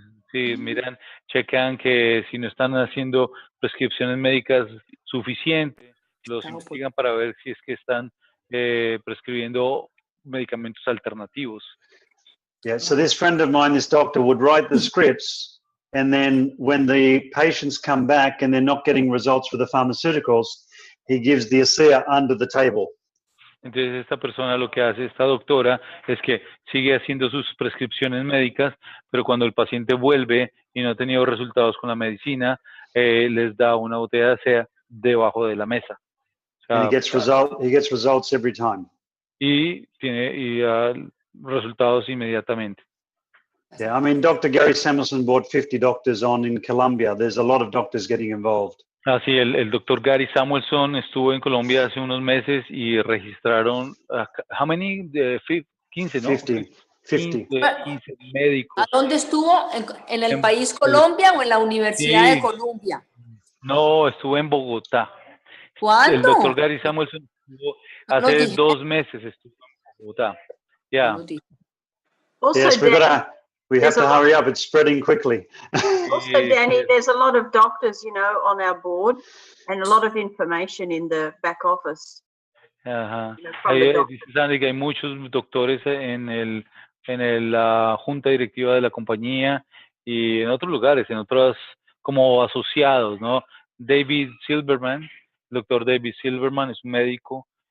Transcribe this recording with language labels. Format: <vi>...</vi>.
<es>Sí, miran, checan que si no están haciendo prescripciones médicas suficientes, los investigan para ver si es que están prescribiendo medicamentos alternativos.</es> <en>Yeah, so this friend of mine, this doctor, would write the scripts, and then when the patients come back and they're not getting results for the pharmaceuticals, he gives the ASEA under the table.</en> <es>Entonces esta persona lo que hace, esta doctora, es que sigue haciendo sus prescripciones médicas, pero cuando el paciente vuelve y no ha tenido resultados con la medicina, les da una botella de ASEA debajo de la mesa.</es> <en>And he gets results every time.</en> <es>Y tiene resultados inmediatamente.</es> <en>Yeah, I mean, Dr. Gary Samuelson brought 50 doctors on in Colombia. There's a lot of doctors getting involved.</en> <es>Sí, el doctor Gary Samuelson estuvo en Colombia hace unos meses y registraron,</es> <en>how many?</en> <es>15, ¿no? 50. 15 médicos. ¿A dónde estuvo? ¿En el país Colombia o en la Universidad de Colombia? No, estuvo en Bogotá. ¿Cuándo? El doctor Gary Samuelson estuvo hace 2 meses estuvo en Bogotá.</es> <en>Yeah. Also, Yes, we have to hurry up. It's spreading quickly. Also, Danny, there's a lot of doctors, on our board, and a lot of information in the back office.</en> <es>Dice Sandy que hay muchos doctores en la junta directiva de la compañía y en otros lugares, en otros como asociados, ¿no? David Silverman, el doctor David Silverman es un médico.</es>